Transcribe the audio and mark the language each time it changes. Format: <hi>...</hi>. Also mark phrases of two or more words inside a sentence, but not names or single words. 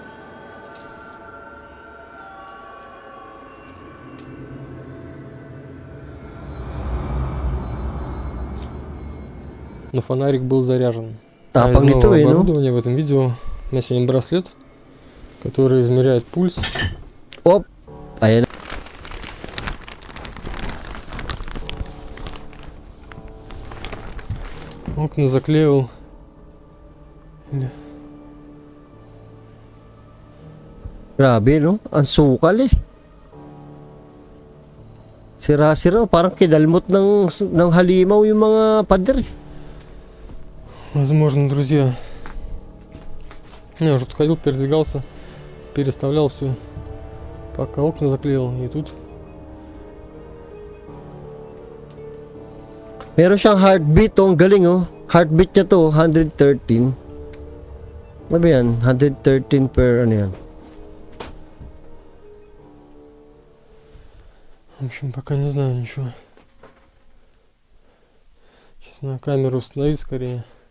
<ru>Но фонарик был заряжен. А из нового оборудования в этом видео у меня сегодня браслет, который измеряет пульс.</ru> <tl>Оп, ayan.</tl> <ru>Окна заклеил.</ru> <tl>Grabe, no? Ang sukal, eh. Sira-sira, parang kidalmot ng halimaw yung mga pader, eh.</tl> <ru>Возможно, друзья. Я уже тут ходил, передвигался, переставлял все, пока окна заклеил, и тут.</ru> <tl>Meron siyang heartbeat, oh, ang galing, oh. Heartbeat niya to, 113. Ano ba yan? 113 per, ano yan?</tl> <ru>В общем, пока не знаю ничего. Сейчас на камеру установить скорее.</ru>